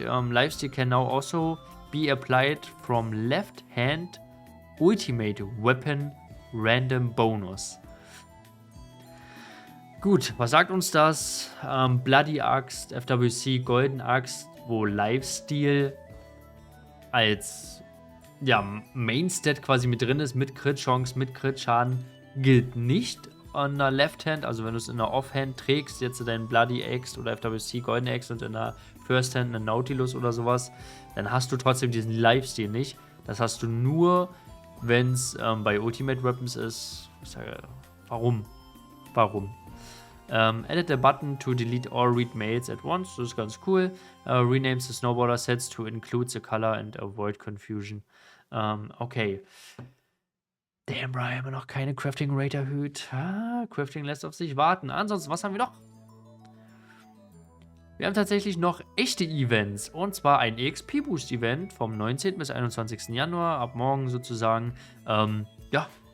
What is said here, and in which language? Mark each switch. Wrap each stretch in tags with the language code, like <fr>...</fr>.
<en>Lifesteal can now also be applied from left hand Ultimate Weapon Random Bonus.</en> <de>Gut, was sagt uns das? Bloody Axt, FWC, Golden Axt, wo Lifesteal als ja, Main-Stat quasi mit drin ist, mit Crit-Chance, mit Crit-Schaden, gilt nicht an der Left-Hand. Also wenn du es in der Off-Hand trägst, jetzt deinen Bloody Axe oder FWC Golden Axe und in der First-Hand einen Nautilus oder sowas, dann hast du trotzdem diesen Lifesteal nicht. Das hast du nur, wenn es bei Ultimate Weapons ist. Ich sage, warum? Warum?</de> <en>Edit the button to delete all read mails at once.</en> <de>Das ist ganz cool.</de> <en>Renames the Snowboarder Sets to include the color and avoid confusion.</en> <de>Okay. Damn, Brian, haben wir noch keine Crafting Rate erhöht. Crafting lässt auf sich warten. Ansonsten, was haben wir noch? Wir haben tatsächlich noch echte Events. Und zwar ein EXP-Boost-Event vom 19. bis 21. Januar. Ab morgen sozusagen. Ja.</de>